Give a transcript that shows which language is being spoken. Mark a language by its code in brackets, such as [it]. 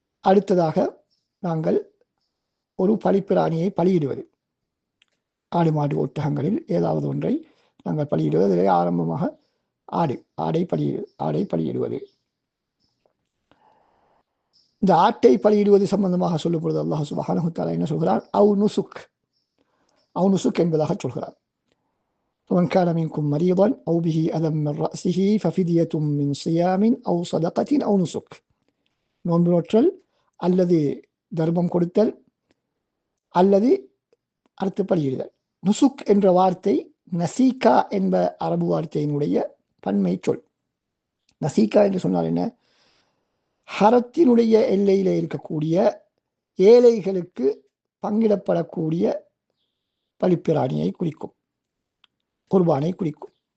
[ta] அடுத்ததாக நாங்கள் ஒரு பலிப்பிராணியை பலியிடுவது, ஆடு மாடு ஒட்டகங்களில் ஏதாவது ஒன்றை நாங்கள் பலியிடுவது. அதிலே ஆரம்பமாக ஆடை பலியிடுவது. இந்த ஆட்டை பலியிடுவது சம்பந்தமாக சொல்லும் பொழுது அல்லாஹ் சுப்ஹானஹு வ தஆலா என்ன சொல்கிறார்? அவு நுசுக் என்பதாக சொல்கிறார். [ar] فمن كان منكم مريضا أو به أذى من رأسه ففدية من صيام أو صدقة أو نسك. [ta] நோன்பு நோற்றல் அல்லது தர்மம் கொடுத்தல் அல்லது அறுத்து பலியிடுதல். நுசுக் என்ற வார்த்தை நசீகா என்ப அரபு வார்த்தையினுடைய பன்மை சொல். நசீகா என்று சொன்னால் என்ன? ஹரத்தினுடைய எல்லையிலே இருக்கக்கூடிய ஏழைகளுக்கு பங்கிடப்படக்கூடிய பலிப்பிராணியை குறிக்கும், குர்பானை குறிக்கும்.